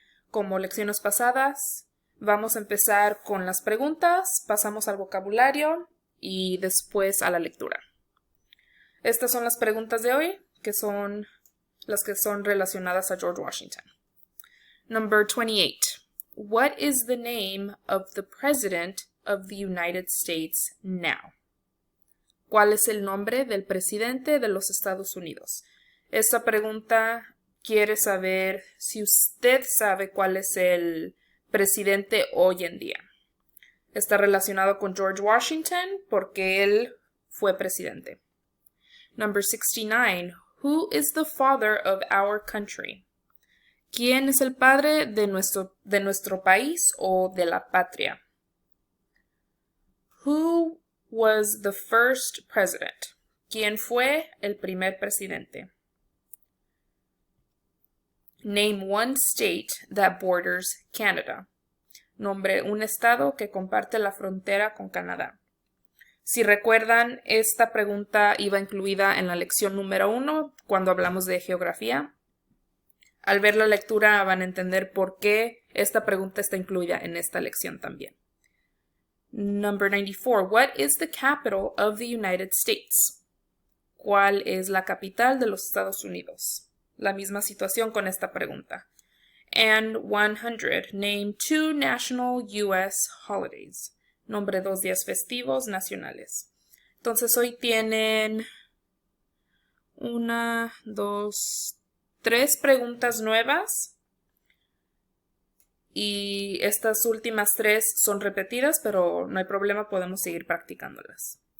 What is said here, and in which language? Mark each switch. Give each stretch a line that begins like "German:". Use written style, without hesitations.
Spanish: Como lecciones pasadas, vamos a empezar con las preguntas, pasamos al vocabulario y después a la lectura. Estas son las preguntas de hoy, que son las que son relacionadas a George Washington.
English: Number 28. What is the name of the President of the United States now?
Spanish: ¿Cuál es el nombre del presidente de los Estados Unidos? Esta pregunta quiere saber si usted sabe cuál es el presidente hoy en día. Está relacionado con George Washington porque él fue presidente.
English: Number 69. Who is the father of our country?
Spanish: ¿Quién es el padre de nuestro país o de la patria?
English: Who was the first president?
Spanish: ¿Quién fue el primer presidente?
English: Name one state that borders Canada.
Spanish: Nombre un estado que comparte la frontera con Canadá. Si recuerdan, esta pregunta iba incluida en la lección número 1 cuando hablamos de geografía. Al ver la lectura van a entender por qué esta pregunta está incluida en esta lección también.
English: Number 94. What is the capital of the United States?
Spanish: ¿Cuál es la capital de los Estados Unidos? La misma situación con esta pregunta.
English: And 100. Name two national U.S. holidays.
Spanish: Nombre dos días festivos nacionales. Entonces hoy tienen 1, 2, 3 preguntas nuevas y estas últimas 3 son repetidas, pero no hay problema, podemos seguir practicándolas.